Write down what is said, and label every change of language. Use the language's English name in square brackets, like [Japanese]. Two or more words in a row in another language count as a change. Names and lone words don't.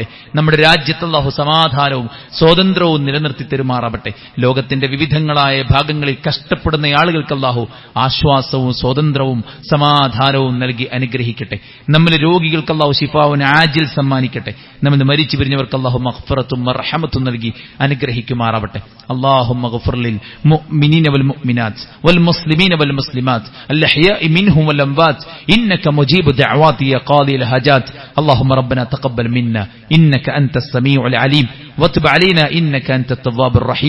[Malayalam] നമ്മുടെ രാജ്യത്ത് അള്ളാഹു സമാധാനവും സ്വാതന്ത്ര്യവും നിലനിർത്തി തരുമാറാവട്ടെ. ലോകത്തിന്റെ വിവിധങ്ങളായ ഭാഗങ്ങളിൽ കഷ്ടപ്പെടുന്ന ആളുകൾക്ക് അള്ളാഹു ആശ്വാസവും സ്വാതന്ത്ര്യവും സമാധാനവും നൽകി അനുഗ്രഹിക്കട്ടെ. നമ്മിലെ രോഗികൾക്ക് അള്ളാഹു [Arabic] شفاء عاجل [Malayalam] സമ്മാനിക്കട്ടെ. നമ്മൾ മരിച്ചു പിരിഞ്ഞവർക്ക് അല്ലാഹു മഗ്ഫിറത്തും മർഹമത്തും നൽകി അനുഗ്രഹിക്കുമാറാവട്ടെ. [Arabic] اللهم اغفر للمؤمنين والمؤمنات والمسلمين والمسلمات الأحياء منهم والأموات إنك مجيب دعوات يا قاضي الحاجات. اللهم ربنا تقبل منا إنك أنت السميع العليم وتب علينا إنك أنت التواب الرحيم.